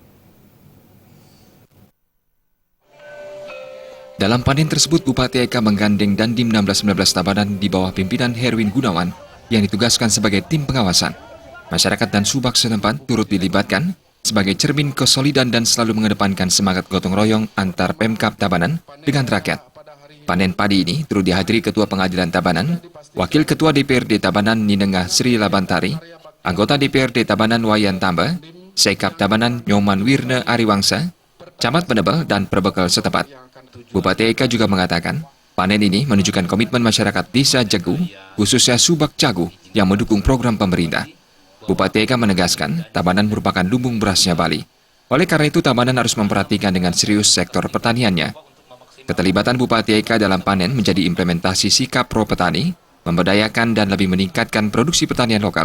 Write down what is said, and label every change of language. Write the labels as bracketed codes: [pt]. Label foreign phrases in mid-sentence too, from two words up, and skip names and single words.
[id] Dalam panen tersebut, Bupati Eka menggandeng Dandim 1619 Tabanan di bawah pimpinan Herwin Gunawan yang ditugaskan sebagai tim pengawasan. Masyarakat dan Subak setempat turut dilibatkan sebagai cermin kesolidan dan selalu mengedepankan semangat gotong royong antar Pemkab Tabanan dengan rakyat. Panen padi ini turut dihadiri Ketua Pengadilan Tabanan, Wakil Ketua DPRD Tabanan Ninengah Sri Labantari, anggota DPRD Tabanan Wayan Tamba, Sekap Tabanan Nyoman Wirne Ariwangsa, Camat Penebel dan Perbekal setempat. Bupati Eka juga mengatakan, panen ini menunjukkan komitmen masyarakat Desa Jegu, khususnya Subak Caguh, yang mendukung program pemerintah. Bupati Eka menegaskan, Tabanan merupakan lumbung berasnya Bali. Oleh karena itu, Tabanan harus memperhatikan dengan serius sektor pertaniannya. Keterlibatan Bupati Eka dalam panen menjadi implementasi sikap pro petani, memberdayakan dan lebih meningkatkan produksi pertanian lokal.